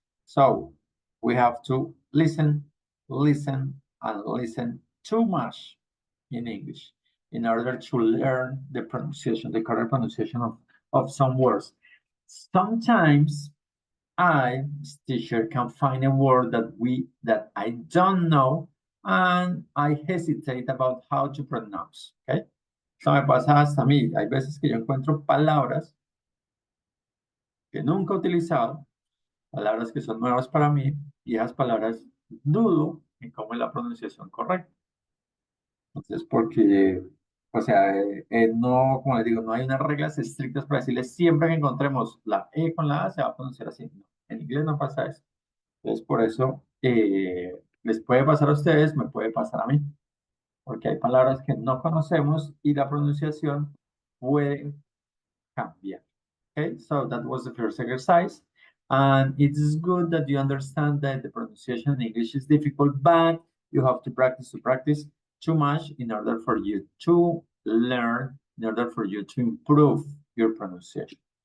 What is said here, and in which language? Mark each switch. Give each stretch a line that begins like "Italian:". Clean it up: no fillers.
English: So we have to listen, and listen too much in English in order to learn the pronunciation, the correct pronunciation of some words. Sometimes I, as teacher, can find a word that I don't know and I hesitate about how to pronounce.
Spanish: Okay. Eso me pasa hasta a mí. Hay veces que yo encuentro palabras que nunca he utilizado, palabras que son nuevas para mí, y esas palabras dudo en cómo es la pronunciación correcta. Entonces, porque, o sea, no, como les digo, no hay unas reglas estrictas para decirles siempre que encontremos la E con la A se va a pronunciar así. No, en inglés no pasa eso. Entonces, por eso les puede pasar a ustedes, me puede pasar a mí. Porque hay palabras que no conocemos y la pronunciación puede cambiar.
English: Okay, so that was the first exercise. And it is good that you understand that the pronunciation in English is difficult, but you have to practice too much in order for you to learn, in order for you to improve your pronunciation.